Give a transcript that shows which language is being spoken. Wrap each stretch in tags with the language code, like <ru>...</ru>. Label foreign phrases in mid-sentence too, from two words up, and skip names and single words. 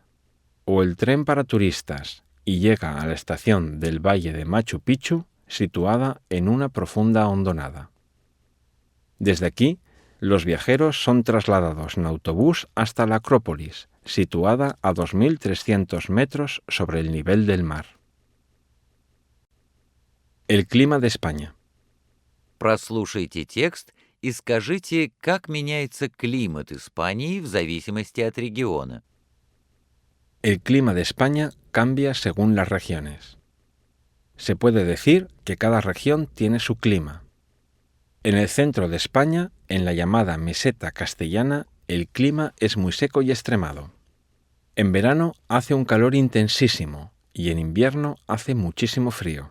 <es>O el tren para turistas, y llega a la estación del Valle de Machu Picchu, situada en una profunda hondonada. Desde aquí, los viajeros son trasladados en autobús hasta la Acrópolis, situada a 2.300 metros sobre el nivel del mar. El clima de España.</es> <ru>Прослушайте текст и скажите, как меняется климат Испании в зависимости от региона.</ru> <es>El clima de España cambia según las regiones. Se puede decir que cada región tiene su clima. En el centro de España, en la llamada meseta castellana, el clima es muy seco y extremado. En verano hace un calor intensísimo y en invierno hace muchísimo frío.</es>